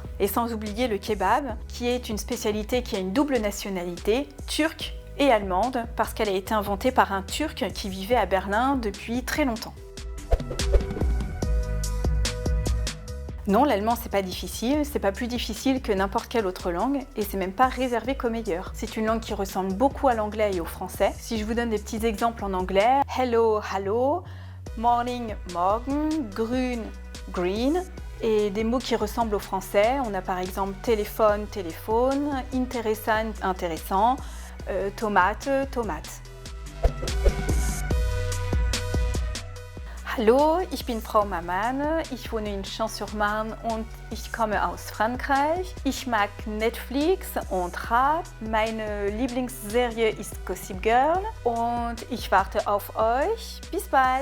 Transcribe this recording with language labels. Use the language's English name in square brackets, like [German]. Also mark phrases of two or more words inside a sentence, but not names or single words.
[French] Et sans oublier le kebab, qui est une spécialité qui a une double nationalité, turque et allemande, parce qu'elle a été inventée par un Turc qui vivait à Berlin depuis très longtemps. Non, l'allemand c'est pas difficile, c'est pas plus difficile que n'importe quelle autre langue et c'est même pas réservé qu'aux meilleurs. C'est une langue qui ressemble beaucoup à l'anglais et au français. Si je vous donne des petits exemples en anglais, [English] hello, hello, morning, [German] morgen, grün, green, [French] et des mots qui ressemblent au français, on a par exemple téléphone, téléphone, intéressant, intéressant, Tomate, tomate. [German] Hallo, ich bin Frau Mamane, ich wohne in Champs-sur-Marne und ich komme aus Frankreich. Ich mag Netflix und Rap. Meine Lieblingsserie ist Gossip Girl und ich warte auf euch.